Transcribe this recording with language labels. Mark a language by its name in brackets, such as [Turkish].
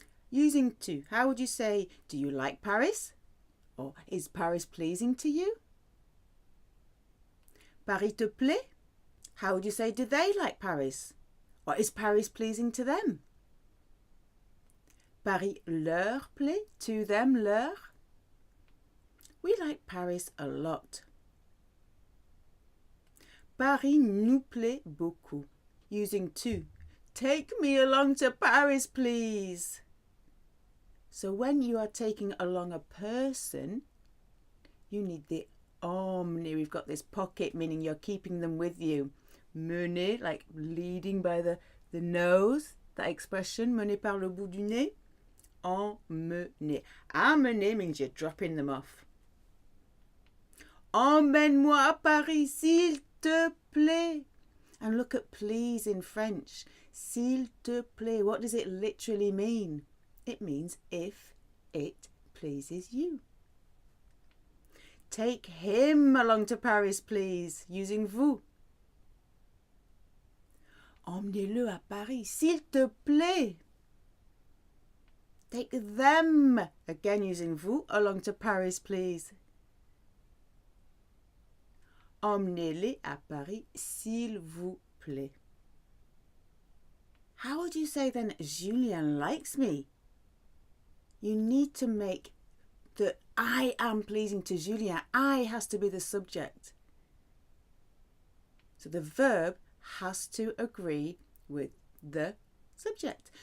[English] Using to, how would you say do you like Paris? Or is Paris pleasing to you? [French] Paris te plaît? [English] How would you say do they like Paris? Or is Paris pleasing to them? [French] Paris leur plaît, [English] to them leur. We like Paris a lot. [French] Paris nous plaît beaucoup. [English] Using to. Take me along to Paris, please. So when you are taking along a person, you need the emmener. We've got this pocket, meaning you're keeping them with you. Mener, like leading by the nose, that expression, [French] mener par le bout du nez. [English] Emmener. Emmener means you're dropping them off. [French] Emmène-moi à Paris, s'il te plaît. [English] And look at please in French. [French] S'il te plaît. [English] What does it literally mean? It means if it pleases you. Take him along to Paris, please, using vous. [French] Emmenez-le à Paris, s'il te plaît. [English] Take them, again using vous, along to Paris, please. [French] Emmenez-les à Paris, s'il vous plaît. [English] How would you say then, Julien likes me? You need to make the I am pleasing to Julien. I has to be the subject. So the verb has to agree with the subject.